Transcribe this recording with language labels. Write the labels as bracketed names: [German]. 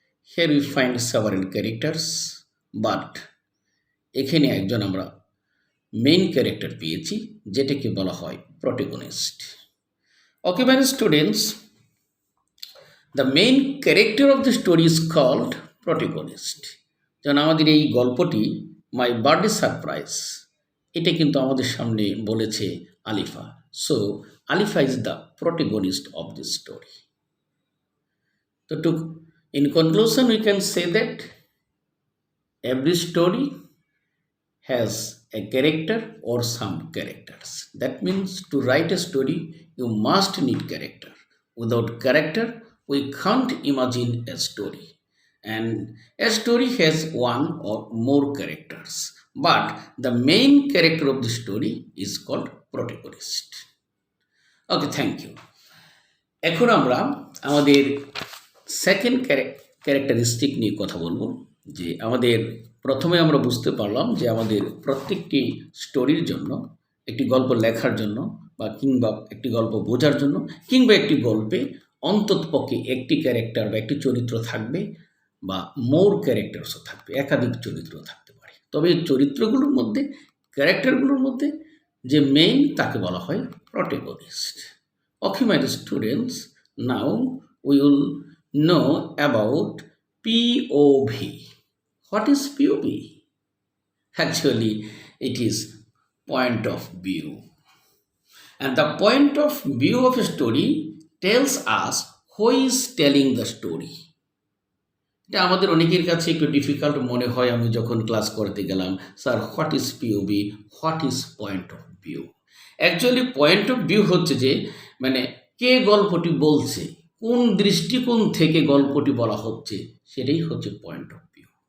[English] here we find several characters, but [Bangla] এখানে একজন আমরা মেইন ক্যারেক্টার পেয়েছি, যেটাকে বলা হয় protagonist. [English] Okay my students, the main character of the story is called protagonist. [Bangla] যেমন আমাদের এই গল্পটি মাই বার্থডে সারপ্রাইজ, এটা কিন্তু আমাদের সামনে বলেছে Alifa. So [English] Alifa is the protagonist of this story. So in conclusion, we can say that every story has a character or some characters. That means to write a story, you must need character. Without character, we can't imagine a story. And a story has one or more characters. But the main character of the story is called protagonist. Okay, thank you. [Bangla] এখন আমরা আমাদের second characteristic নিয়ে কথা বলবো। যে আমাদের প্রথমে আমরা বুঝতে পারলাম যে আমাদের প্রত্যেকটি স্টোরির জন্য, একটি গল্প লেখার জন্য কিংবা একটি গল্প বোঝার জন্য কিংবা একটি গল্পে অন্ততপক্ষে একটি ক্যারেক্টার বা একটি চরিত্র থাকবে বা মোর ক্যারেক্টার্সও থাকবে, একাধিক চরিত্র থাকতে পারে। তবে এই চরিত্রগুলোর মধ্যে, ক্যারেক্টারগুলোর মধ্যে যে মেইন, তাকে বলা হয় protagonist. [English] Okay, my students, now we will know about POV. What is POV? Actually, it is point of view. And the point of view of a story tells us who is telling the story. [Bangla] এটা আমাদের অনেকের কাছে একটু difficult মনে হয়। আমি যখন class করতে গেলাম, [English] Sir what is POV, what is point of view? [Bangla] Actually point of view হচ্ছে যে মানে কে গল্পটি বলছে, কোন দৃষ্টিকোণ থেকে গল্পটি বলা হচ্ছে, সেটাই হচ্ছে পয়েন্ট অফ ভিউ।